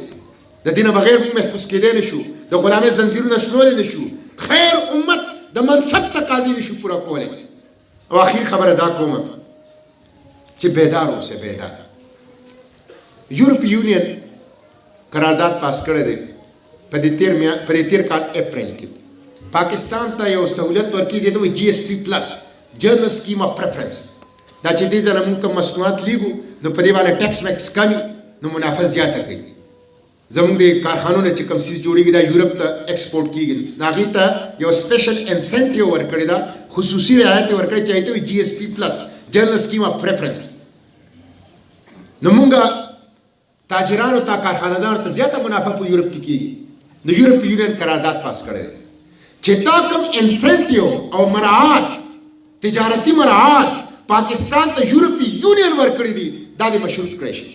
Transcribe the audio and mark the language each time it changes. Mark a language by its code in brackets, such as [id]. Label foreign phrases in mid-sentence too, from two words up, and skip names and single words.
[ps] د دې نه بغیر موږ محفوظ کېدی نه شو، د غلامۍ زنځیرونه شلولی نه شو، خیر امت د منصب تقاضې نه شو پوره کولی. او اخیر خبره دا کومه چې بیدار اوسئ، بیدار. یورپ یونین قرارداد پاس کړی دی په دې تیر کال اپریل کې. پاکستان ته یو سہولت ورکړي دی جی ایس پی پلس، [en] General Scheme of Preferences. [ps] دا چې دې ځله موږ کوم مصنوعات لیږو نو په دې باندې ټیکس میکس کمي، نو منافع زیاته کوي. زموږ د کارخانو نه چې کوم څیز جوړېږي دا یورپ ته ایکسپورټ کېږي، نو هغې ته یو [en] special incentive [ps] ورکړې ده، خصوصي رعایت یې ورکړی چې هغې ته وایي جی ایس پی پلس، [en] General Scheme of Preferences. [ps] نو موږ تاجرانو ته، کارخانه‌دارو ته زیاته منافع په یورپ کې کېږي. نو یورپ یونین قرارداد پاس کړی دی چې دا کوم انسینټیو او مراعات، تجارتي مراعات پاکستان ته یورپی یونین ورکړي دي، دا دې مشروط کړی شي.